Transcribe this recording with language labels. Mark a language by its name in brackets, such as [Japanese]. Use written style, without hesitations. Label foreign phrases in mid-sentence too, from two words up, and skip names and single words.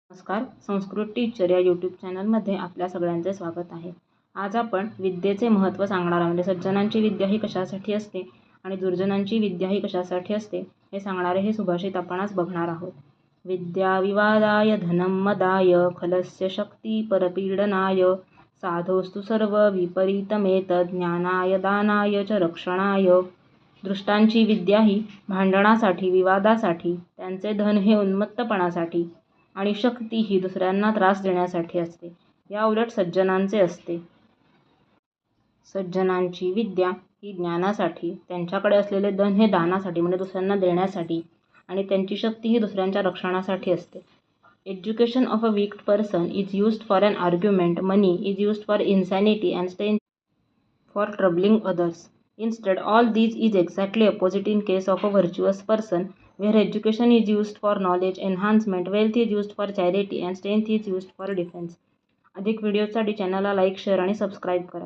[Marathi] नमस्कार. संस्कृत टीचर या यूट्यूब चॅनलमध्ये आपल्या सगळ्यांचे स्वागत आहे. आज आपण विद्येचे महत्त्व सांगणार आहोत. म्हणजे सज्जनांची विद्या ही कशासाठी असते आणि दुर्जनांची विद्या ही कशासाठी असते हे सांगणारे हे सुभाषित आपण आज बघणार आहोत. [Sanskrit] विद्या विवादाय धनं मदाय खलस्य शक्ती परपीडनाय साधोस्तु सर्व विपरीतमेतद ज्ञानाय दानाय च रक्षणाय. [Marathi] दृष्टांची विद्या ही भांडणासाठी, विवादासाठी, त्यांचे धन हे उन्मत्तपणासाठी आणि शक्ती ही दुसऱ्यांना त्रास देण्यासाठी असते. या उलट सज्जनांचे असते. सज्जनांची विद्या ही ज्ञानासाठी, त्यांच्याकडे असलेले धन हे दानासाठी म्हणजे दुसऱ्यांना देण्यासाठी आणि त्यांची शक्ती ही दुसऱ्यांच्या रक्षणासाठी असते. [English] Education of a weak person is used for an argument. Money is used for insanity and strength for troubling others. Instead, all these is exactly opposite in case of a virtuous person, where education is used for knowledge enhancement, wealth is used for charity, and strength is used for defense. [Marathi] अधिक व्हिडिओसाठी चॅनलला लाईक, शेअर आणि सबस्क्राईब करा.